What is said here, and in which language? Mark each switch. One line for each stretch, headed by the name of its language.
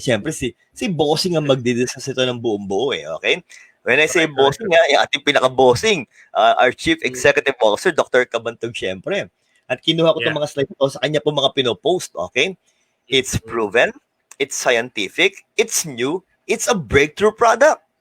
Filipino: Siyempre, si Bossing ang magdidiscuss ito ng buong buo, eh.
English: Okay? When I say bossing,
Filipino: yung ating pinaka-bossing,
English: our Chief Executive Officer, Dr.
Filipino: Cabantog, siyempre. At kinuha ko itong mga slides ito sa kanya po mga pinopost, okay?
English: It's proven, it's scientific, it's new, it's a breakthrough product.